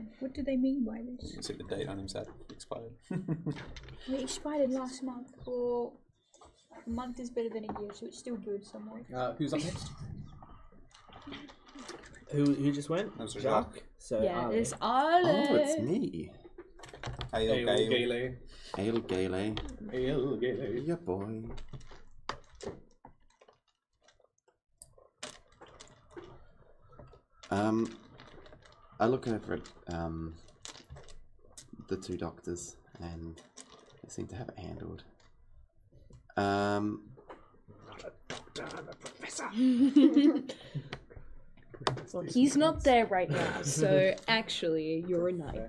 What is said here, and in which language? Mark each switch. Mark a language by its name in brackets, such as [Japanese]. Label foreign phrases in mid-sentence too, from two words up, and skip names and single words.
[English] What do they mean by this? You can see the date on him said expired. It expired last month. Well, a month is better than a year, so it's still good somewhere. Who's up next? Who just went? That was a Jacques. So Yeah, Ali. it's Ale. Oh, it's me. Ale Gale. Gale. Ale Gale. Ale Gale. Yeah, boy. I look over at the 2 doctors and they seem to have it handled. He's not there right now, so actually, you're a knight.